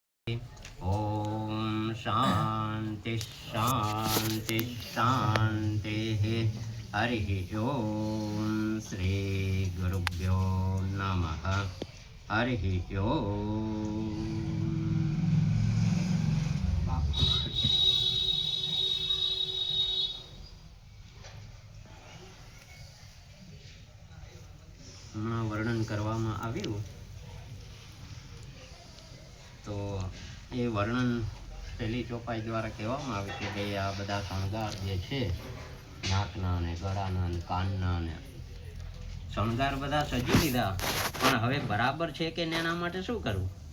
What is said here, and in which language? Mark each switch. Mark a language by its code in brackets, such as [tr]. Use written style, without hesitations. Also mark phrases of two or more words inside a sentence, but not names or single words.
[sa] ओम शांति शांति शांति। हरि ओम श्री गुरुभ्यो नमः। हरि ओम। [gu] વર્ણન કરવામાં આવ્યું તો એ વર્ણન પહેલી ચોપાઈ દ્વારા કહેવામાં આવે કે ભાઈ આ બધા શણગાર જે છે નાકના ને ગળાના ને કાનના ને શણગાર બધા સજી લીધા, પણ હવે બરાબર છે કે એના માટે શું કરવું?